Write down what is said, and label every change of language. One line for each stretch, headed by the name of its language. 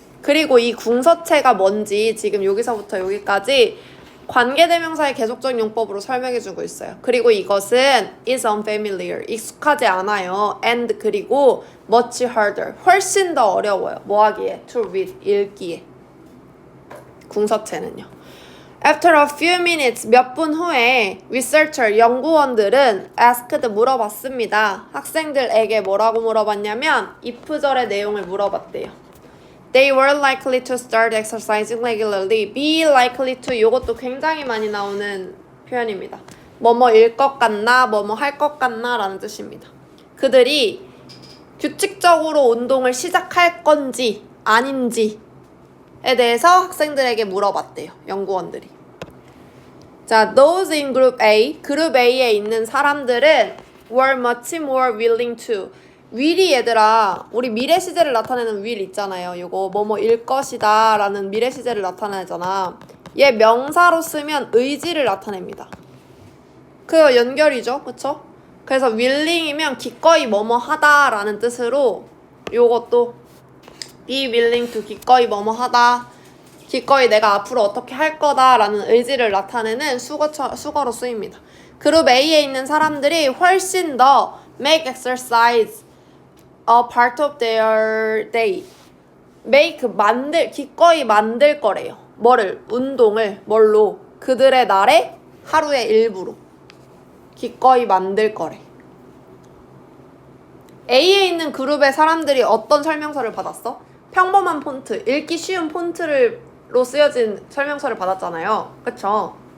Korean: 그리고 이 궁서체가 뭔지 지금 여기서부터 여기까지 관계대명사의 계속적 용법으로 설명해주고 있어요. 그리고 이것은
English: is unfamiliar,
Korean: 익숙하지 않아요.
English: and
Korean: 그리고
English: much harder,
Korean: 훨씬 더 어려워요. 뭐 하기에?
English: to read,
Korean: 읽기에. 궁서체는요.
English: After a few minutes,
Korean: 몇 분 후에
English: researcher,
Korean: 연구원들은
English: asked,
Korean: 물어봤습니다. 학생들에게 뭐라고 물어봤냐면 if절의 내용을 물어봤대요.
English: They were likely to start exercising regularly. Be likely to,
Korean: 이것도 굉장히 많이 나오는 표현입니다. 뭐뭐일 것 같나, 뭐뭐 할 것 같나 라는 뜻입니다. 그들이 규칙적으로 운동을 시작할 건지 아닌지에 대해서 학생들에게 물어봤대요. 연구원들이. 자,
English: those in group A,
Korean: 그룹 A에 있는 사람들은
English: were much more willing to.
Korean: will이 얘들아, 우리 미래 시제를 나타내는 will 있잖아요. 이거 뭐뭐일 것이다 라는 미래 시제를 나타내잖아. 얘 명사로 쓰면 의지를 나타냅니다. 그 연결이죠. 그쵸? 그래서 willing이면 기꺼이 뭐뭐 하다 라는 뜻으로 요것도
English: be willing to,
Korean: 기꺼이 뭐뭐 하다, 기꺼이 내가 앞으로 어떻게 할 거다 라는 의지를 나타내는 수거로 쓰입니다. 그룹 A에 있는 사람들이 훨씬 더
English: make exercise a part of their day.
Korean: make, 기꺼이 만들 거래요. 뭐를? 운동을. 뭘로? 그들의 날의 하루의 일부로. 기꺼이 만들 거래. A에 있는 그룹의 사람들이 어떤 설명서를 받았어? 평범한 폰트, 읽기 쉬운 폰트로 쓰여진 설명서를 받았잖아요. 그쵸?